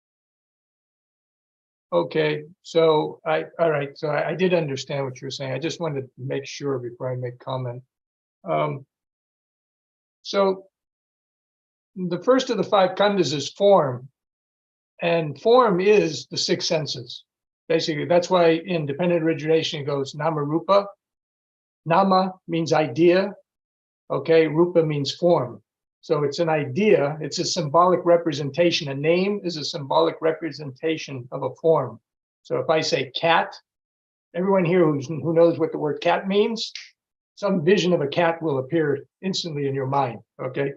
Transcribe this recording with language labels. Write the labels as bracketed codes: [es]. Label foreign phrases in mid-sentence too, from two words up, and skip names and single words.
[en] Okay, so all right, so I did understand what you were saying. I just wanted to make sure before I make comment. So the first of the five khandhas is form, and form is the six senses. Basically, that's why in dependent origination it goes [pi] nama rupa. [en] Nama means idea, okay, rupa means form. So it's an idea, it's a symbolic representation. A name is a symbolic representation of a form. So if I say cat, everyone here who knows what the word cat means, some vision of a cat will appear instantly in your mind, okay?